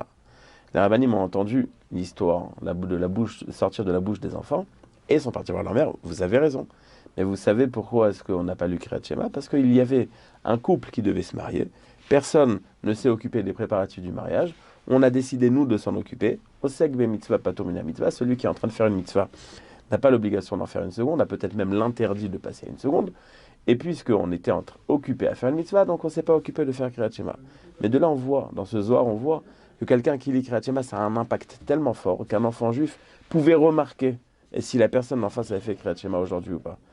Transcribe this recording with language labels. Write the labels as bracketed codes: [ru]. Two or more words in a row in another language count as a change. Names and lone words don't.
[fr] Les rabbanim ont entendu l'histoire sortir de la bouche des enfants, et sont partis voir leur mère, vous avez raison. Mais vous savez pourquoi est-ce qu'on n'a pas lu Kriyat Shema? Parce qu'il y avait un couple qui devait se marier, personne ne s'est occupé des préparatifs du mariage, on a décidé nous de s'en occuper, [he] עוסק ב מצוה פטור מינה מצוה, [fr] celui qui est en train de faire une mitzvah n'a pas l'obligation d'en faire une seconde, a peut-être même l'interdit de passer à une seconde, et puisqu'on était occupé à faire une mitzvah, donc on ne s'est pas occupé de faire Kriyat Shema. Mais de là on voit, dans ce Zohar, on voit que quelqu'un qui lit Kriyat Shema, ça a un impact tellement fort qu'un enfant juif pouvait remarquer et si la personne en face avait fait Kriyat Shema aujourd'hui ou pas.